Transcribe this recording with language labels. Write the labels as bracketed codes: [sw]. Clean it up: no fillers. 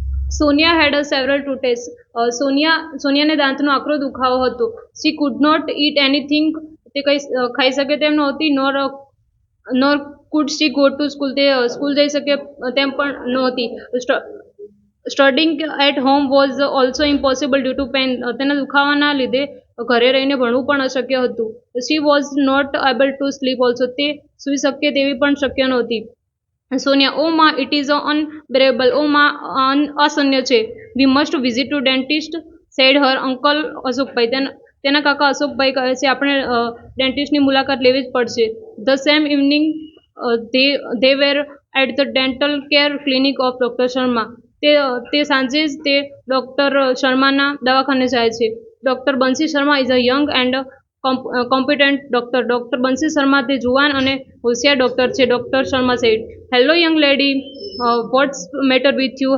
[en] Sonia had a several toothaches. [gu] સોનિયાને દાંતનો આકરો દુખાવો હતો. [en] She could not eat anything. [gu] તે કંઈ ખાઈ શકે તેમ નહોતી. [en] nor could she go to school. [gu] તે સ્કૂલ જઈ શકે તેમ પણ નહોતી. [en] Studying at home was also impossible due to pain. [gu] તેના દુખાવાના લીધે ઘરે રહીને ભણવું પણ અશક્ય હતું. [en] She was not able to sleep also. [gu] તે સૂઈ શકે તેવી પણ શક્ય નહોતી. [en] Sonia, oh ma, it is unbearable. Oh ma, [gu] અસહ્ય છે. [en] We must visit to dentist, said her uncle Ashokbhai. [gu] તેના કાકા અશોકભાઈ કહે છે આપણે ડેન્ટિસ્ટની મુલાકાત લેવી જ પડશે. [en] The same evening they were at the dental care clinic of Dr. Sharma. [gu] તે સાંજે જ તે ડોક્ટર શર્માના દવાખાને જાય છે. [en] Doctor Bansi Sharma is a young and competent doctor. [gu] Doctor બંસી શર્મા તે જુવાન અને હોશિયાર ડોક્ટર છે. [en] Doctor Sharma said, hello young lady, what's matter with you?